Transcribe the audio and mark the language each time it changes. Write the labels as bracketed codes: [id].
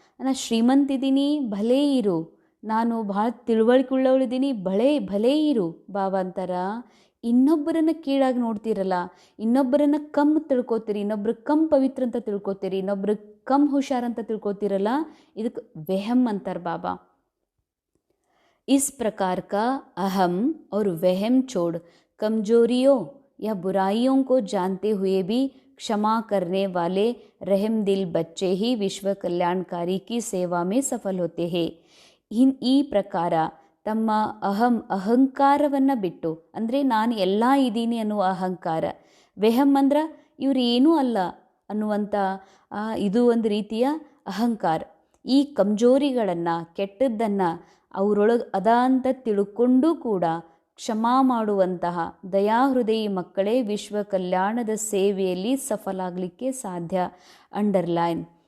[kn] ನಾ ಶ್ರೀಮಂತಿದ್ದೀನಿ ಭಲೇ ಇರು, ನಾನು ಭಾಳ ತಿಳುವಳಿಕೆ ಉಳ್ಳವಳಿದ್ದೀನಿ ಭಲೇ ಇರು. ಬಾಬಾ ಅಂತಾರ ಇನ್ನೊಬ್ಬರನ್ನು ಕೀಳಾಗಿ ನೋಡ್ತೀರಲ್ಲ, ಇನ್ನೊಬ್ಬರನ್ನು ಕಮ್ ತಿಳ್ಕೊತೀರಿ, ಇನ್ನೊಬ್ರು ಕಮ್ ಪವಿತ್ರ ಅಂತ ತಿಳ್ಕೊತೀರಿ, ಇನ್ನೊಬ್ರು ಕಮ್ ಹುಷಾರಂತ ತಿಳ್ಕೊತೀರಲ್ಲ, ಇದಕ್ಕೆ ವೆಹಮ್ ಅಂತಾರೆ ಬಾಬಾ. [hi] इस प्रकार का अहम और वहम छोड़ कमजोरियों या बुराइयों को जानते हुए भी क्षमा करने वाले रहम दिल बच्चे ही विश्व कल्याणकारी की सेवा में सफल होते हैं. [kn] ಈ ಪ್ರಕಾರ ತಮ್ಮ ಅಹಂಕಾರವನ್ನು ಬಿಟ್ಟು, ಅಂದರೆ ನಾನು ಎಲ್ಲ ಇದ್ದೀನಿ ಅನ್ನುವ ಅಹಂಕಾರ, ವೆಹಮ್ ಅಂದ್ರೆ ಇವ್ರು ಏನೂ ಅಲ್ಲ ಅನ್ನುವಂಥ ಇದು ಒಂದು ರೀತಿಯ ಅಹಂಕಾರ. ಈ ಕಮ್ಜೋರಿಗಳನ್ನು, ಕೆಟ್ಟದ್ದನ್ನು ಅವರೊಳಗೆ ಅದ ಅಂತ ತಿಳ್ಕೊಂಡು ಕೂಡ ಕ್ಷಮಾ ಮಾಡುವಂತಹ ದಯಾಹೃದಯಿ ಮಕ್ಕಳೇ ವಿಶ್ವ ಕಲ್ಯಾಣದ ಸೇವೆಯಲ್ಲಿ ಸಫಲಾಗಲಿಕ್ಕೆ ಸಾಧ್ಯ. ಅಂಡರ್ಲೈನ್.